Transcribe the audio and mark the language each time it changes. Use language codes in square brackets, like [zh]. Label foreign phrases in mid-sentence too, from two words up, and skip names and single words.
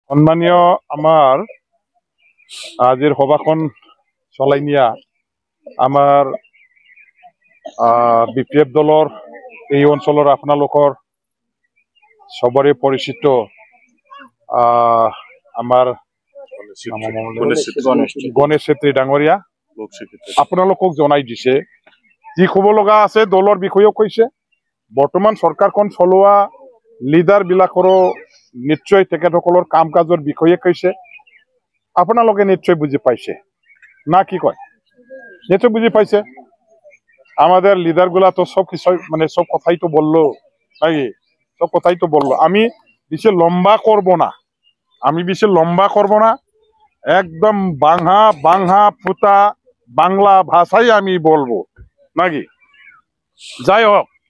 [as] সম্মানীয় আমার আজিৰ সভাখন চলাই নিয়া আমাৰ বিপিএফ দলৰ এই অঞ্চলৰ আপোনালোকৰ সবৰে পৰিচিত আমাৰ গণেশ ছেত্ৰী ডাঙৰীয়া আপোনালোকক জনাই দিছে যি ক'ব লগা আছে দলৰ বিষয়েও কৈছে বৰ্তমান চৰকাৰখন চলোৱা লিডাৰ বিলাকৰো নিশ্চয় তেখেতসকলৰ কাম কাজৰ বিষয়ে কৈছে আপোনালোকে নিশ্চয় বুজি পাইছে না কি কয় নিশ্চয় বুজি পাইছে [bn] আমাদের লিডার গুলা তো সব কিছু মানে সব কথাই তো বললো নাকি সব কথাই তো বললো আমি বেশি লম্বা করব না একদম বাংহা বাংহা ফুটা বাংলা ভাষাই আমি বলবো নাকি যাই হোক